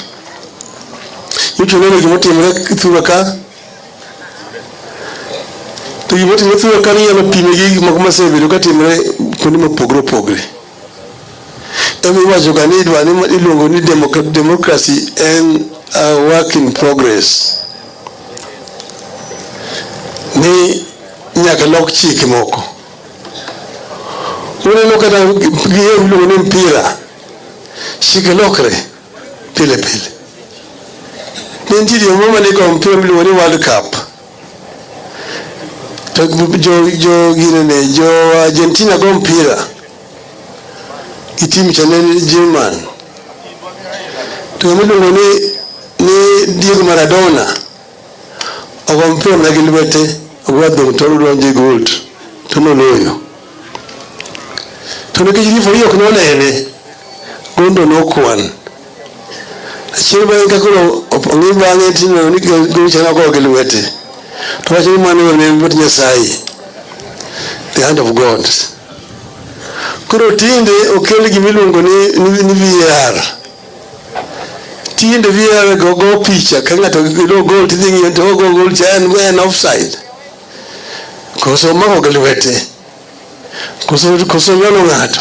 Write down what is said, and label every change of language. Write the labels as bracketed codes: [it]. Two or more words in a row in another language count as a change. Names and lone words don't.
[luo] Ichuno ni gima timore thurwa ka. To gima timore thurwa ka nyalo pime gi gik moko masebedo ka timore kuonde mopogore opogore. Emi wacho ga ni idwa ni iluongo ni democracy en [en] a work in progress. [luo] Ni nyaka lok chike moko. Uneno kata iluongo ni mpira. Chike lokre pile pile. Nitie joma mane go mpira miluongo ni World Cup. To jo Argentina go mpira. Timu cha German. To miluongo ni Diego Maradona. Ogo mpira na gi lwete, ogwadho to donjo gold. To noloyo. To nikech rifari ok nonene, gondo nokwan. Achiel bang' ka koro ong'i bang'e tino ni gol chana go gi lwete. To wacho ni mano ne lwet Nyasaye. [en] The hand of God. [luo] Koro tinde okel gimiluongo ni VR. Tinde VR go picha ka ng'ato go gol tidhi ng'iyo to go gol cha en offside. Koso mako gi lwete. Koso nyono ng'ato.